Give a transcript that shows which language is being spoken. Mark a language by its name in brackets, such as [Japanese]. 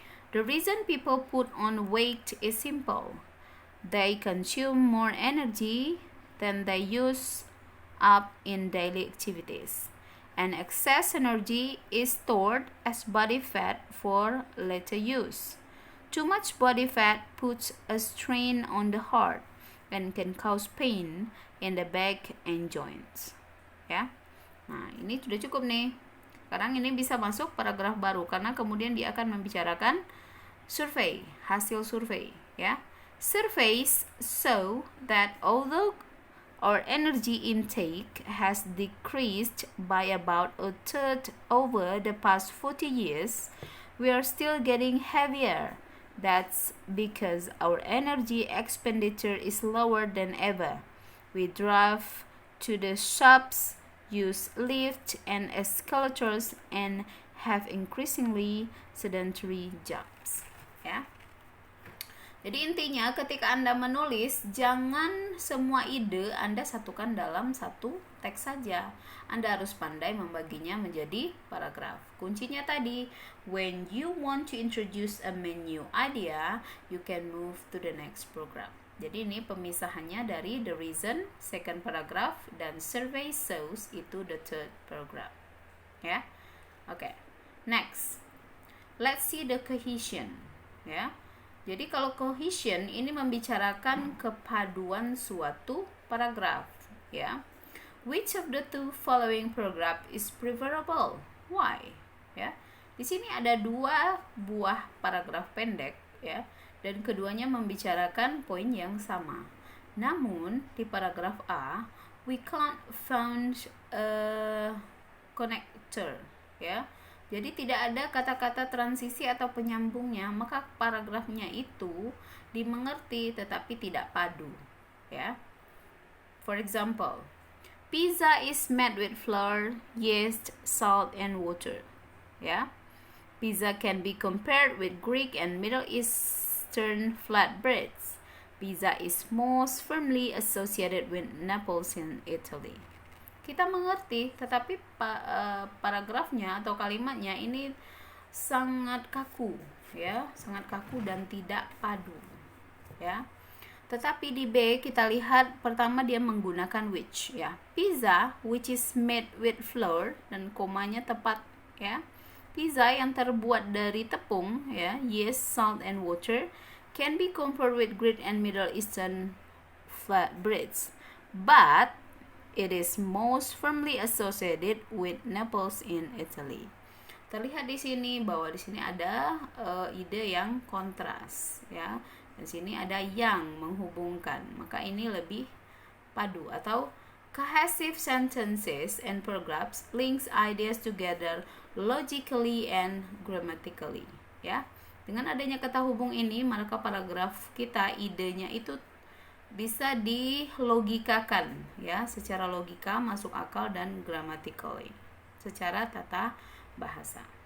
[English] The reason people put on weight is simple. They consume more energy than they use up in daily activities. And excess energy is stored as body fat for later use. Too much body fat puts a strain on the heart and can cause pain in the back and joints. [Indonesian] Ya. Nah, ini sudah cukup nih. Sekarang ini bisa masuk paragraf baru karena kemudian dia akan membicarakan survei, hasil survei, ya. [English] Surveys show that although our energy intake has decreased by about a third over the past 40 years, we are still getting heavier. That's because our energy expenditure is lower than ever. We drive to the shops, use lift and escalators, and have increasingly sedentary jobs. [Indonesian] Ya. Jadi intinya ketika Anda menulis, jangan semua ide Anda satukan dalam satu teks saja. Anda harus pandai membaginya menjadi paragraf. Kuncinya tadi, [English] when you want to introduce a new idea, you can move to the next paragraph. [Indonesian] Jadi ini pemisahannya dari [English] the reason, second paragraph, dan survey shows itu the third paragraph. Ya, oke. Next, let's see the cohesion. [Indonesian] Ya, jadi kalau cohesion ini membicarakan kepaduan suatu paragraf. [English] Ya, which of the two following paragraph is preferable? [Indonesian] Why? Ya, di sini ada 2 buah paragraf pendek, ya. Dan keduanya membicarakan poin yang sama. Namun di paragraf A, [English] we can't find a connector, [Indonesian] ya. Jadi tidak ada kata-kata transisi atau penyambungnya, maka paragrafnya itu dimengerti tetapi tidak padu, ya. [English] For example, pizza is made with flour, yeast, salt, and water, ya. Pizza can be compared with Greek and Middle Eastern flatbreads. Pizza is most firmly associated with Naples in Italy. [Indonesian] Kita mengerti, tetapi paragrafnya atau kalimatnya ini sangat kaku, ya, sangat kaku dan tidak padu, ya. Tetapi di B kita lihat pertama dia menggunakan which, ya. [English] Pizza which is made with flour, [Indonesian] dan komanya tepat, [English] ya. [Indonesian] Pizza yang terbuat dari tepung, [English] ya, yeast, salt, and water can be compared with Greek and Middle Eastern flatbreads, but it is most firmly associated with Naples in Italy. [Indonesian] Terlihat di sini bahwa di sini ada ide yang kontras, ya. Di sini ada yang menghubungkan, maka ini lebih padu. [English] Atau cohesive sentences and paragraphs links ideas together logically and grammatically, ya. [Indonesian] Dengan adanya kata hubung ini, maka paragraf kita idenya itu bisa dilogikakan, ya, secara logika, masuk akal, dan grammatically, secara tata bahasa.